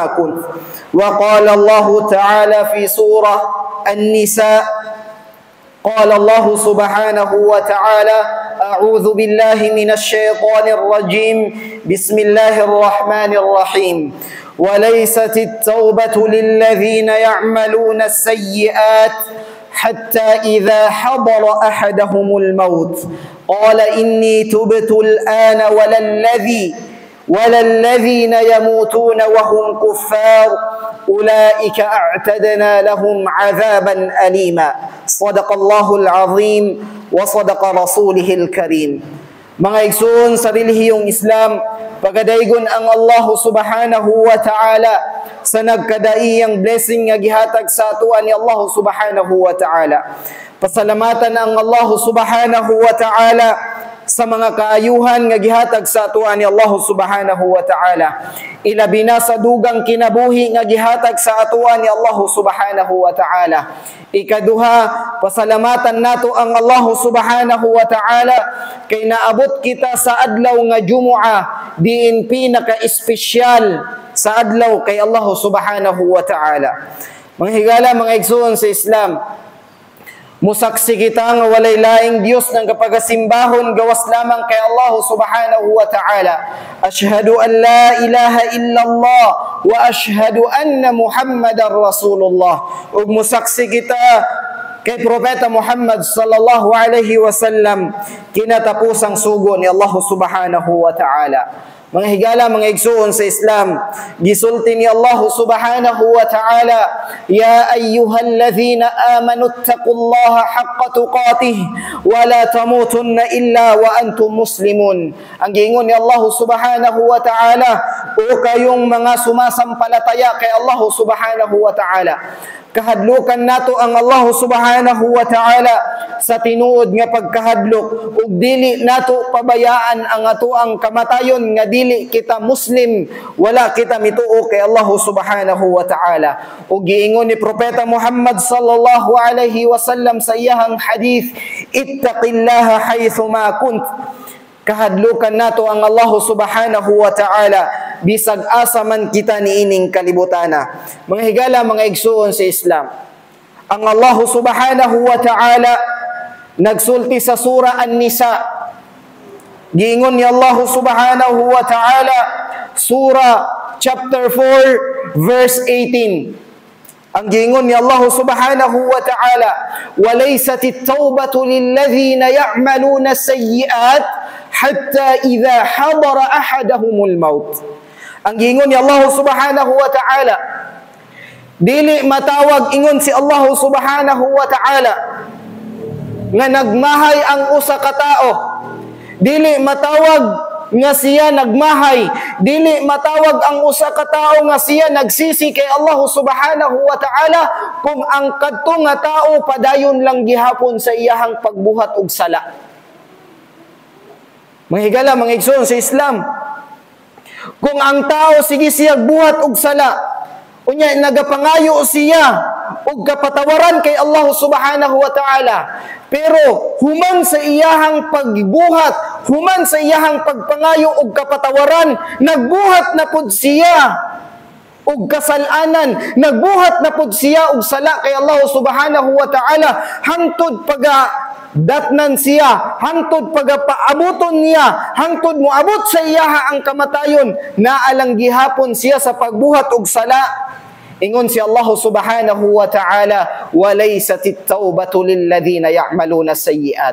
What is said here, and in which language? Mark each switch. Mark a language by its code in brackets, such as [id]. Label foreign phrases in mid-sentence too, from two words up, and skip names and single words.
[ar] كنت وقال الله تعالى في سورة النساء قال الله سبحانه وتعالى أعوذ بالله من الشيطان الرجيم بسم الله الرحمن الرحيم وليست التوبة للذين يعملون السيئات حتى إذا حضر أحدهم الموت قال إني تبت الآن ولا الذين يموتون وهم كفار أولئك أعتدنا لهم عذابا أليما صدق الله العظيم وصدق رسوله الكريم. [ceb] Mga igsoon sa relihiyong Islam, pagadaygon ang Allah [ar] سبحانه وتعالى [ceb] sa nagkadaiyang blessing nga gihatag sa atuan ni Allah [ar] سبحانه وتعالى. [ceb] Pasalamatan ang Allah [ar] سبحانه وتعالى [ceb] sa mga kaayuhan nga gihatag sa atuan ni Allah [ar] سبحانه وتعالى. [ceb] Ilabi na sa dugang kinabuhi nga gihatag sa atuan ni Allah [ar] سبحانه وتعالى. [ceb] Ikaduha, pasalamatan nato ang Allah [ar] سبحانه وتعالى [ceb] kay naabot kita sa adlaw nga Jumu'ah diin pinaka-espesyal sa adlaw kay Allah [ar] سبحانه وتعالى. [ceb] Mga higala, mga igsoon sa Islam, musaksi kita nga walay laing Dios ng kapagasimbahon gawas lamang kay Allah [ar] سبحانه وتعالى. أشهد أن لا إله إلا الله وأشهد أن محمدا رسول الله. [ceb] Ug musaksi kita kay Propeta Muhammad [ar] صلى الله عليه وسلم [ceb] kinatapusang sugo ni Allah [ar] سبحانه وتعالى. [ceb] Mga higala, mga igsoon sa Islam, gisulti ni Allah [ar] سبحانه وتعالى, يا أيها الذين آمنوا اتقوا الله حق تقاته ولا تموتن إلا وأنتم مسلمون. [ceb] Ang giingon ni Allah [ar] سبحانه وتعالى, [tl] o kayong mga sumasampalataya kay Allah [ar] سبحانه وتعالى, [ceb] kahadlukan nato ang Allah [ar] سبحانه وتعالى [ceb] sa tinuod nga pagkahadlok ug dili nato pabayaan ang atoang kamatayon nga dili kita Muslim, wala kita mituo kay Allah [ar] سبحانه وتعالى. [ceb] Ug giingon ni Propeta Muhammad [ar] صلى الله عليه وسلم [ceb] sa iyang hadith, [ar] اتق الله حيثما كنت. [ceb] Kahadlukan nato ang Allah [ar] سبحانه وتعالى [ceb] bisag asa man kita niining kalibutana. Mga higala, mga igsoon sa Islam, ang Allah [ar] سبحانه وتعالى [ceb] nagsulti sa surah An-Nisa. Giingon ni Allah [ar] سبحانه وتعالى, [ceb] surah [en] chapter 4 verse 18. [ceb] Ang giingon ni Allah [ar] سبحانه وتعالى, وَلَيْسَتِ التَّوْبَةُ لِلَّذِينَ يَعْمَلُونَ السَّيِّئَاتِ حَتَّى إِذَا حَضَرَ أَحَدَهُمُ الْمَوْتِ. [ceb] Ang giingon ni Allah [ar] سبحانه وتعالى, [ceb] dili matawag ingon si Allah [ar] سبحانه وتعالى [ceb] nga nagmahay ang usa ka tao. Dili matawag nga siya nagmahay, dili matawag ang usa ka tawo nga siya nagsisi kay Allah [ar] سبحانه وتعالى [ceb] kung ang kadto nga tao padayon lang gihapon sa iyahang pagbuhat og sala. Mga higala, mga igsoon sa Islam, kung ang tao sige siya buhat og sala, unya nagapangayo siya ug kapatawaran kay Allah [ar] سبحانه وتعالى. [ceb] Pero human sa iyahang pagbuhat, human sa iyahang pagpangayo ug kapatawaran, nagbuhat na pud siya ug kasalanan, nagbuhat na pud siya ug sala kay Allah [ar] سبحانه وتعالى, [ceb] hangtod datnan siya, hangtod pagapaabuton niya, hangtod moabot sa iyaha ang kamatayon, naalang gihapon siya sa pagbuhat ug sala. Ingon si Allah [ar] سبحانه وتعالى, وَلَيْسَتِ التَّوْبَةُ لِلَّذِينَ يَعْمَلُونَ السَّيِّئَاتِ.